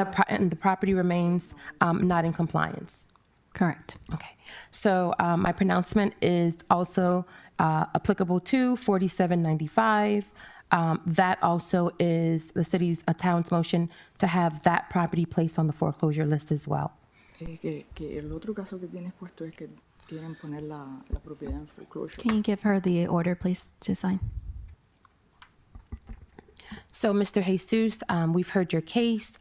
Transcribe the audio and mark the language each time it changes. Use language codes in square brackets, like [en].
[en] and the property remains not in compliance. Correct. Okay, so my pronouncement is also applicable to 4795. That also is the city's, town's motion to have that property placed on the foreclosure list as well. [es] Que el otro caso que tienes puesto es que quieren poner la propiedad en foreclosure. [en] Can you give her the order, please, to sign? So, Mr. Jesus, we've heard your case.